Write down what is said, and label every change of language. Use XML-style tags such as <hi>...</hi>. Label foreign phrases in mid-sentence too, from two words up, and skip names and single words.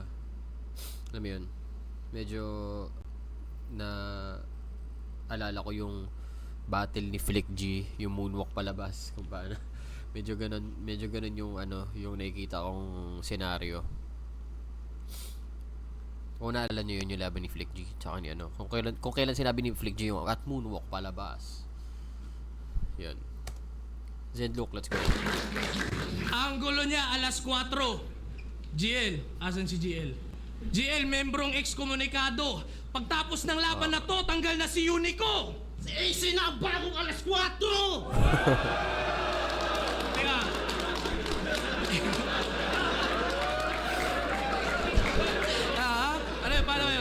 <tl>Alam mo yun, medyo na alala ko yung battle ni Flick G, yung moonwalk palabas kung paano. medyo ganun yung yung nakikita kong senaryo. Kung naalala nyo yun, yung laban ni Flick G tsaka ni kung kailan sinabi ni Flick G yung at moonwalk palabas. Yun.</tl> <en>Zenlock, let's go.</en> <tl>Ang gulo niya 4:00. GL, asan si GL? GL, membrong ex-komunikado. Pagtapos ng laban na to, tanggal na si Unico. Si AC na ang bagong alas 4! Teka. Ano yun? Paano yun?</tl>